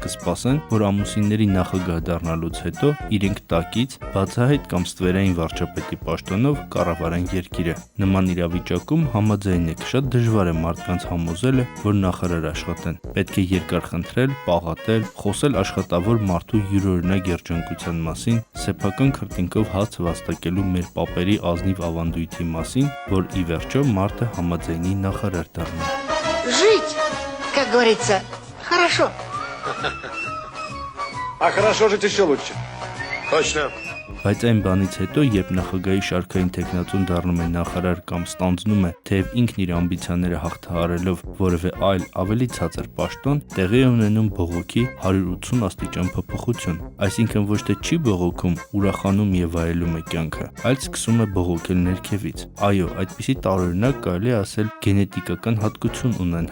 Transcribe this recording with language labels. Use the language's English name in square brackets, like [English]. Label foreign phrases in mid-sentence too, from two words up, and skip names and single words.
[Armenian] կսպասեն, որ ամուսինների նախագահ դառնալուց հետո իրենք տակից, բացահայտ կամ ստվերային վարչապետի պաշտոնով կառավարեն երկիրը։ Նման իրավիճակում համաձայնեք, շատ դժվար է մարդկանց համոզելը, որ նախարար աշխատեն։ Պետք է երկար խնդրել, պաղատել, խոսել աշխատավոր մարդու յուրօրինակ երջանկության մասին, սեփական քրտինքով հաց վաստակելու մեր պապերի ազնիվ ավանդույթի մասին, որ ի վերջո մարդը համաձայնի նախարար դառնա։ [Russian] Жить, как говорится, хорошо. А хорошо жить еще лучше. Точно. [Armenian] Բայց այն բանից հետո, երբ նախագահի շարքային տեխնացուն դառնում է նախարար կամ ստանձնում է, թեև ինքն իր ամբիցիաները հաղթահարելով որևէ այլ ավելի ցածր պաշտոն, տեղի է ունենում բողոքի 180 աստիճան փոփոխություն։ Այսինքն ոչ թե չի բողոքում, ուրախանում եւ վայելում է կյանքը, այլ սկսում է բողոքել ներքևից։ Այո, այդպիսի տարօրինակ կարելի է ասել գենետիկական հատկություն ունեն